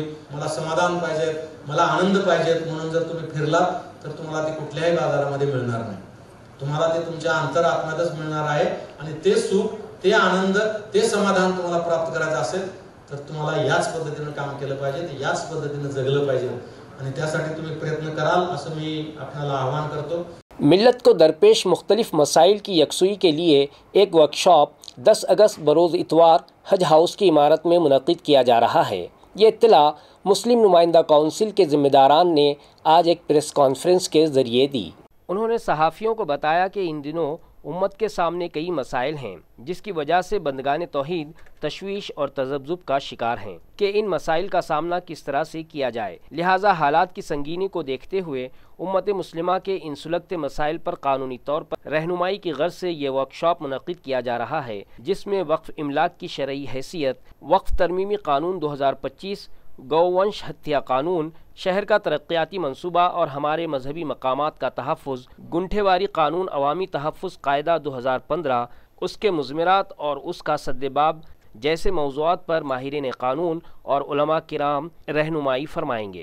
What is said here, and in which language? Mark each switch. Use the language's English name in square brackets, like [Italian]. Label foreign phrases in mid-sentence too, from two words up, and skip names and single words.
[Marathi] मला समाधान पाहिजे, मला आनंद पाहिजे, म्हणून जर तुम्ही फिरलात तर तुम्हाला ते कुठल्याही बाजारामध्ये मिळणार नाही। तुम्हाला ते तुमच्या अंतरात्म्यातच मिळणार आहे आणि ते सुख, ते आनंद, ते समाधान तुम्हाला प्राप्त करायचं असेल तर तुम्हाला याच पद्धतीने काम केलं पाहिजे, याच पद्धतीने जगलं पाहिजे आणि त्यासाठी तुम्ही प्रयत्न कराल असं मी आपल्याला आवाहन करतो। [Urdu] ملت کو درپیش مختلف مسائل کی یکسوئی کے لیے ایک ورکشاپ 10 اگست بروز اتوار حج ہاؤس کی عمارت میں منعقد کیا جا رہا ہے۔ یہ اطلاع مسلم نمائندہ کونسل کے ذمہ داران نے آج ایک پریس کانفرنس کے ذریعے دی۔ انہوں نے صحافیوں کو بتایا کہ ان دنوں امت کے سامنے کئی مسائل ہیں جس کی وجہ سے بندگان توحید تشویش اور تذبذب کا شکار ہیں کہ ان مسائل کا سامنا کس طرح سے کیا جائے. لہٰذا حالات کی سنگینی کو دیکھتے ہوئے امت مسلمہ کے ان سلگتے مسائل پر قانونی طور پر رہنمائی کی غرض سے یہ ورکشاپ منعقد کیا جا رہا ہے، جس میں وقف املاک کی شرعی حیثیت، وقف ترمیمی قانون 2025، گؤونش ہتیا قانون، شہر کا ترقیاتی منصوبہ اور ہمارے مذہبی مقامات کا تحفظ، گنٹھے واری قانون، عوامی تحفظ قاعدہ 2015، اس کے مضمرات اور اس کا سدباب جیسے موضوعات پر ماہرین قانون اور علما کرام رہنمائی فرمائیں گے.